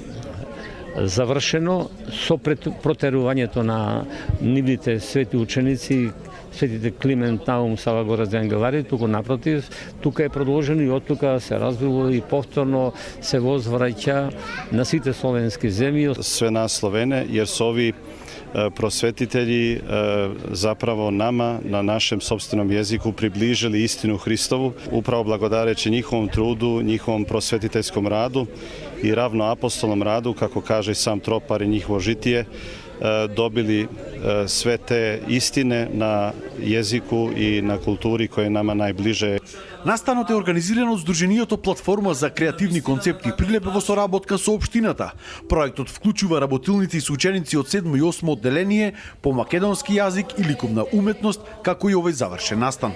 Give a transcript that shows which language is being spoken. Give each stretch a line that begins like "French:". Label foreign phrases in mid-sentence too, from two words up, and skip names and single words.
Macedonian: завршено со протерувањето на нивните свети ученици, светите Климент, Наум, Сава Горец и Ангелари, туку напротив, тука е продолжено и од тука се развило и повторно се возвраќа на сите словенски земји.
Serbian: Све нас Словене, јер со ови просветители заправо нама на нашем собственом јазику приближили истину Христову, управо благодарејќи нjihovом труду, нjihovом просветителском раду и равно апостолном раду, како каже сам Тропар и нjihoво житие, добили све те истине на јазику и на култури која нама најближе.
Macedonian: Настанот е организиран од Сдруженијето Платформа за креативни концепти Прилеп во соработка со општината. Проектот вклучува работилници и ученици од 7 и 8 одделение по македонски јазик и ликовна уметност, како и овој завршен настан.